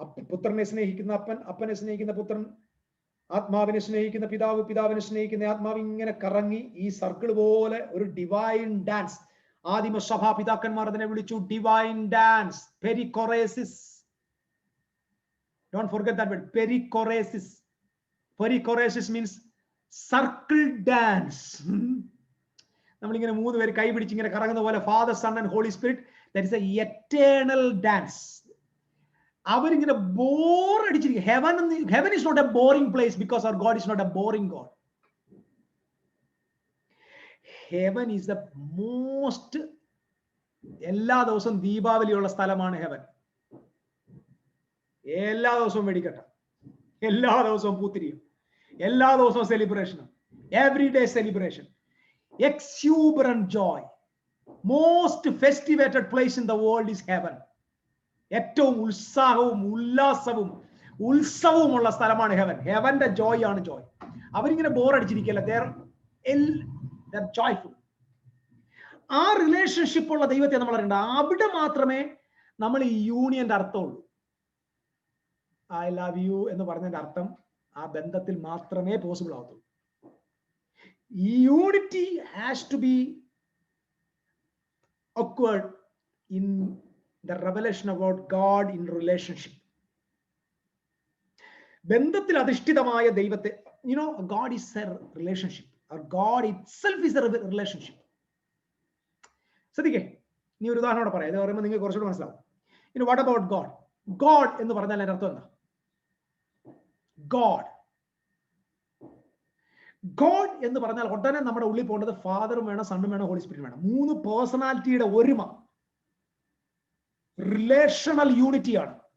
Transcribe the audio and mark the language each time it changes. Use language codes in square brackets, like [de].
[ml] പുത്രനെ സ്നേഹിക്കുന്ന അപ്പൻ, അപ്പനെ സ്നേഹിക്കുന്ന പുത്രൻ, ആത്മാവിനെ സ്നേഹിക്കുന്ന പിതാവ്, പിതാവിനെ സ്നേഹിക്കുന്ന ആത്മാവ്, ഇങ്ങനെ കറങ്ങി ഈ സർക്കിൾ പോലെ ഒരു ഡിവൈൻ ഡാൻസ്. ആദിമ സഭാ പിതാക്കന്മാർ അതിനെ വിളിച്ചു divine dance, പെരിക്കൊറേസിസ്. [en] Don't forget that word, perichoresis. Perichoresis means circle dance. [ml] നമ്മളിങ്ങനെ 3 പേര് കൈ പിടിച്ച് ഇങ്ങനെ കറങ്ങുന്ന പോലെ [en] Father, Son and Holy Spirit, that is a eternal dance. [ml] അവരിങ്ങനെ bore അടിച്ചിരിക്കും. [en] Heaven is not a boring place because our God is not a boring God. Heaven is the most, [ml] എല്ലാ ദിവസവും ദീപാവലിയുള്ള സ്ഥലമാണ് ഹെവൻ. എല്ലാ ദിവസവും വെടിക്കെട്ട, എല്ലാ ദിവസവും പൂത്തിരിയും, എല്ലാ ദിവസവും സെലിബ്രേഷനും, [en] Every day celebration, exuberant joy. Most festivated place in the world is heaven. [ml] ഏറ്റവും ഉത്സാഹവും ഉല്ലാസവും ഉത്സവവുമുള്ള സ്ഥലമാണ് ഹെവൻ. ഹെവന്റെ ജോയ് ആണ് ജോയ്. അവരിങ്ങനെ ബോർ അടിച്ചിരിക്കല്ല, [en] they're joyful. [ml] ആ റിലേഷൻഷിപ്പ് ഉള്ള ദൈവത്തെ നമ്മൾ അറിയണ്ട. അവിടെ മാത്രമേ നമ്മൾ ഈ യൂണിയന്റെ അർത്ഥമുള്ളൂ. ഐ ലവ് യു എന്ന് പറഞ്ഞതിന്റെ അർത്ഥം ആ ബന്ധത്തിൽ മാത്രമേ possible ആവത്തുള്ളൂ. [en] Unity has to be occurred in the revelation about God in relationship. [ml] ബന്ധത്തിൽ അധിഷ്ഠിതമായ ദൈവത്തെ, [en] God is a relationship, or God itself is a relationship. [ml] ശ്രദ്ധിക്കേ, നീ ഒരു ഉദാഹരണം പറയാം. ഇത് പറയുമ്പോൾ നിങ്ങൾക്ക് കുറച്ചുകൂടെ മനസ്സിലാവും. [en] What about God? [ml] ഗോഡ് എന്ന് പറഞ്ഞാൽ അതിന്റെ അർത്ഥം എന്താ? ഗോഡ് എന്ന് പറഞ്ഞാൽ ഉടനെ നമ്മുടെ ഉള്ളിൽ പോകേണ്ടത് ഫാദറും വേണം, സണ്ണും വേണം, ഹോളി സ്പിരിറ്റും വേണം. 3 പേഴ്സണാലിറ്റിയുടെ ഒരുമ, റിലേഷണൽ യൂണിറ്റിയാണ്.